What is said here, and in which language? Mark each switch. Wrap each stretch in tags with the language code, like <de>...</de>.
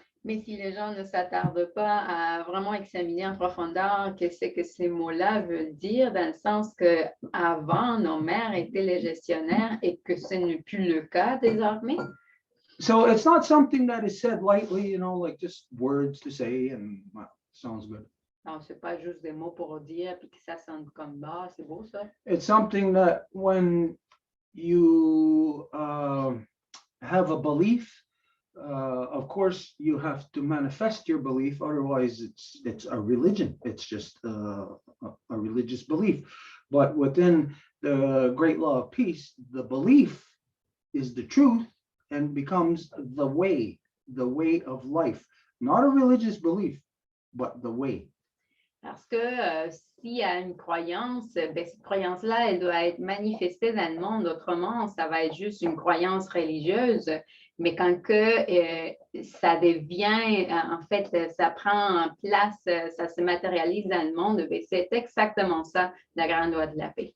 <fr>Mais si les gens ne s'attardent pas à vraiment examiner en profondeur qu'est-ce que ces mots-là veulent dire, dans le sens qu'avant, nos mères étaient les gestionnaires et que ce n'est plus le cas désormais.</fr> <en>So it's not something that is said lightly, like just words to say and well, sounds good.</en> <fr>Alors, c'est pas juste des mots pour dire, puis que ça sonne comme bah, c'est beau ça.</fr> <en>It's something that when you have a belief, of course, you have to manifest your belief. Otherwise, it's a religion. It's just a religious belief. But within the great law of peace, the belief is the truth and becomes the way of life. Not a religious belief, but the way.</en> <fr>Parce que s'il y a une croyance, ben, cette croyance-là, elle doit être manifestée dans le monde. Autrement, ça va être juste une croyance religieuse. Mais quand que, ça devient, en fait, ça prend place, ça se matérialise dans le monde, ben, c'est exactement ça, la grande loi de la paix.</fr>